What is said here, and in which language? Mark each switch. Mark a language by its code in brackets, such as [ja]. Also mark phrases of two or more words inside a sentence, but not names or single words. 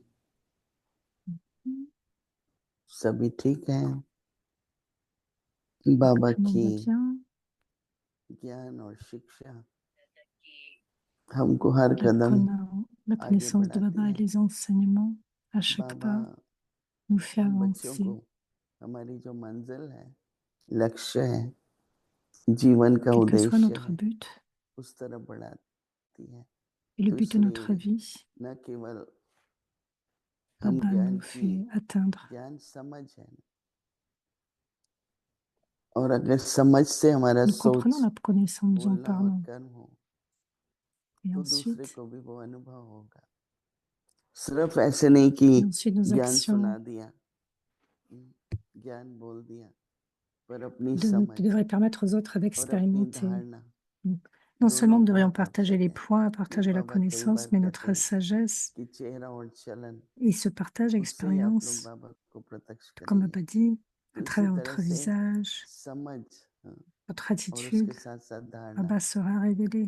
[hi] सभी ठीक हैं बाबा की ज्ञान और शिक्षा हमको हर कदम [fr] La connaissance de Baba et les enseignements à chaque pas nous fait avancer. [hi] हमारी जो मंजिल है लक्ष्य है जीवन का उद्देश्य है उस तरफ बढ़ाती है [fr] et le but de notre vie, [hi] न केवल [fr] Baba nous fait atteindre. [hi] ज्ञान समझ है और अगर समझ से हमारा [fr] Nous comprenons la connaissance, nous en [hi] बोलना और [fr] parlons. [hi] कर्म हो [fr] Et [hi] तो दूसरे [fr] ensuite, [hi] को भी वो अनुभव होगा सिर्फ ऐसे नहीं कि [fr] nos [hi] ज्ञान [fr] actions [hi] सुना दिया ज्ञान बोल दिया पर अपनी समझ [fr] devraient permettre aux autres [hi] और अपनी [fr] d'expérimenter [hi] धारणा [fr] Non seulement nous devrions partager les points, partager la connaissance, mais notre sagesse et ce partage d'expérience, tout comme Baba dit, à travers votre visage, votre attitude, Baba sera révélé.